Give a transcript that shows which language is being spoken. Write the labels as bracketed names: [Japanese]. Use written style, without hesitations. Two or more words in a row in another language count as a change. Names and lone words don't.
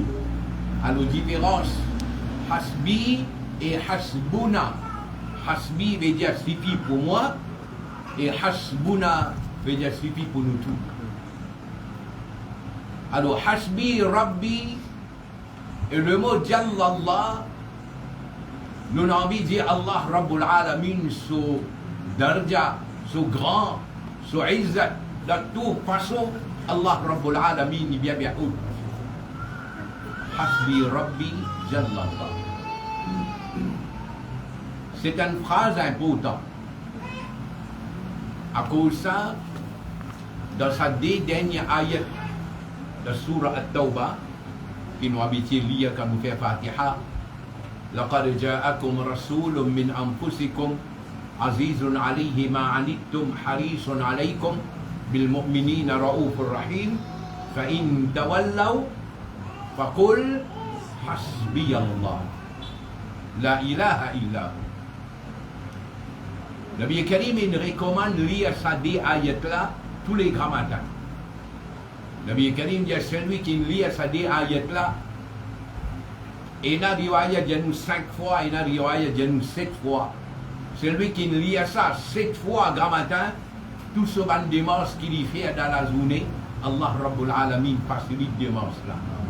[French] Alors différence Hasbi et Hasbuna. Hasbi veut dire suffit pour moi, et Hasbuna veut dire suffit pour nous tous. Alors [Arabic] حسبي ربي [French] et le mot Jallallah, nous avons envie de dire [Arabic] الله رب العالمين, [French] so darja, so grand, so izzat, de toute façon, [Arabic] الله رب العالمين [French] est bien bien haut. [Arabic] حسبي ربي جل الله. [French] C'est une phrase importante. À cause de ça, dans sa dernière ayat de Surah At-Tawbah, qui nous habituons à lire quand nous faisons Fatiha. [Arabic] لقد جاءكم رسول من أنفسكم عزيز عليه ما عنتم حريص عليكم بالمؤمنين رؤوف رحيم فإن تولوا فقل حسبي الله لا إله إلا هو. نبي كريم [French] il recommande lire ça des ayats-là tous les grands matins. [Arabic] نبي كريم [French] dit celui qui lit ça des ayats-là, il y a riwayat dia nous 5 fois, il y a riwayat dia nous 7 fois. Celui qui lit ça 7 fois grand matin, tout ce ban démarche qu'il fait dans la journée, [Arabic] الله رب العالمين [French] facilite démarche là.